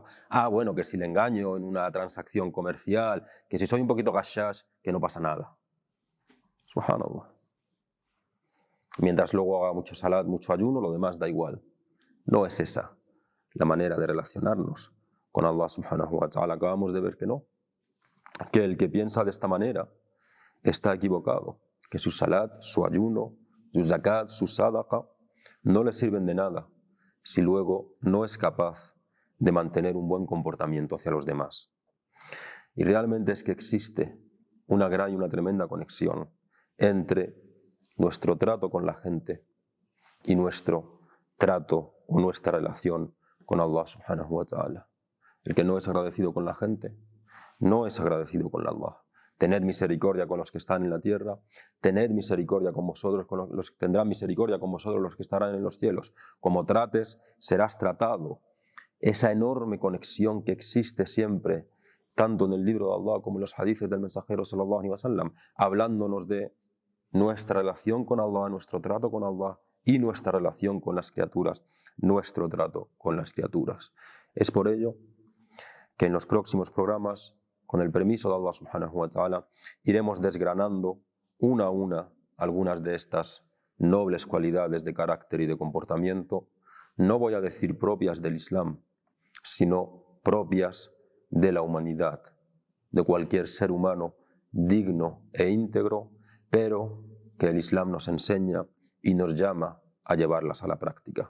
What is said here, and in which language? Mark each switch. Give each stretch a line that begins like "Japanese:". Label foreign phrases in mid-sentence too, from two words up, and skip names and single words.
Spanish: Bueno, que si le engaño en una transacción comercial, que si soy un poquito gashash, que no pasa nada. Subhanallah. Mientras luego haga mucho salat, mucho ayuno, lo demás da igual. No es esa la manera de relacionarnos con Allah
Arabic: سبحانه وتعالى.
Spanish: Acabamos de ver que no. Que el que piensa de esta manera está equivocado. Que su salat, su ayuno, su zakat, su sadaqa no le sirven de nada si luego no es capaz de mantener un buen comportamiento hacia los demás. Y realmente es que existe una gran y una tremenda conexión entre nuestro trato con la gente y nuestro trato o nuestra relación con Allah
Arabic: سبحانه وتعالى.
Spanish: El que no es agradecido con la gente, no es agradecido con Allah. Tened misericordia con los que están en la tierra, tened misericordia con vosotros, tendrán misericordia con vosotros los que estarán en los cielos. Como trates, serás tratado. Esa enorme conexión que existe siempre, tanto en el libro de Allah como en los hadices del mensajero
Arabic: صلى الله عليه وسلم,
Spanish: hablándonos de nuestra relación con Allah, nuestro trato con Allah y nuestra relación con las criaturas, nuestro trato con las criaturas. Es por ello que en los próximos programas, con el permiso de Allah
Arabic: سبحانه وتعالى,
Spanish: iremos desgranando una a una algunas de estas nobles cualidades de carácter y de comportamiento, no voy a decir propias del Islam, sino propias de la humanidad, de cualquier ser humano digno e íntegro, pero que el Islam nos enseña y nos llama a llevarlas a la práctica.